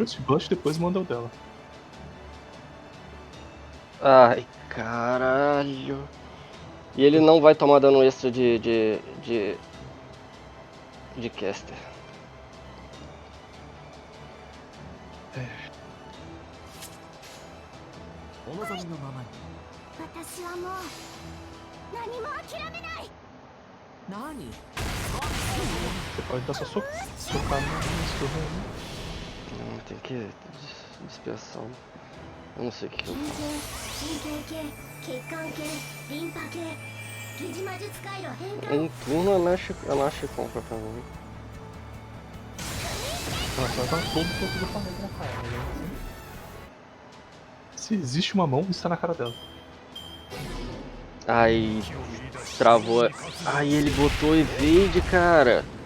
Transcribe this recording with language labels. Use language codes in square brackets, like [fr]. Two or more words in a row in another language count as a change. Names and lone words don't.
[pt] burst, depois manda o dela. Ai, caralho. E ele não vai tomar dano extra de caster. É. [ja] お望みのままに私はもう何も諦めない。何 [pt] Você pode dar só socar no turno. Não, tem que dispersar. Eu não sei o que eu faço. [ja] 神経系、血管系、リンパ系、疑似魔術回路変換。 [pt] Um turno ela acha que compra pra mim. Ela só dá todo o ponto do planeta na cara, né? Se existe uma mão, está na cara dela. Ai, travou. Ai, ele botou evade, cara.